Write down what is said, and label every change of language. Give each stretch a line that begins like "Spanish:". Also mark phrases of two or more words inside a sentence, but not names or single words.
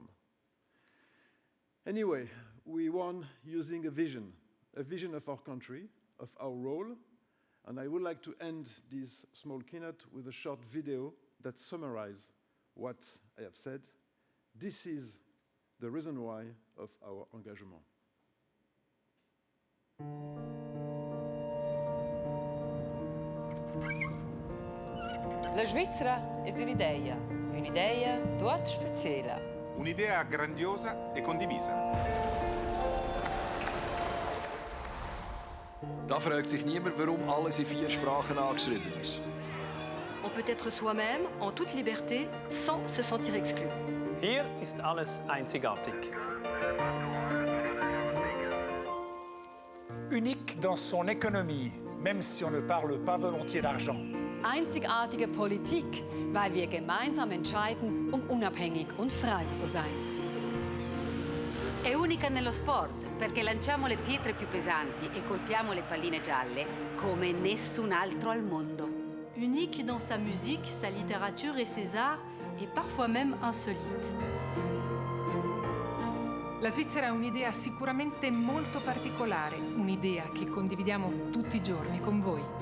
English: Anyway, we won using a vision of our country, of our role, and I would like to end this small keynote with a short video that summarizes what I have said. This is the reason why of our engagement.
Italian: La Svizzera è un'idea dort speziella. Un'idea grandiosa e condivisa.
German: Da fragt sich niemand, warum alles in 4 Sprachen angeschrieben ist.
French: On peut être soi-même en toute liberté sans se sentir exclu.
German: Hier ist alles einzigartig.
French: Unique dans son économie, même si on ne parle pas volontiers d'argent.
German: Einzigartige Politik, weil wir gemeinsam entscheiden, um unabhängig und frei zu sein.
Italian: È unica nello sport, perché lanciamo le pietre più pesanti e colpiamo le palline gialle come nessun altro al mondo.
French: Unique dans sa musique, sa littérature et ses arts, et parfois même insolite.
Italian: La Svizzera è un'idea sicuramente molto particolare, un'idea che condividiamo tutti i giorni con voi.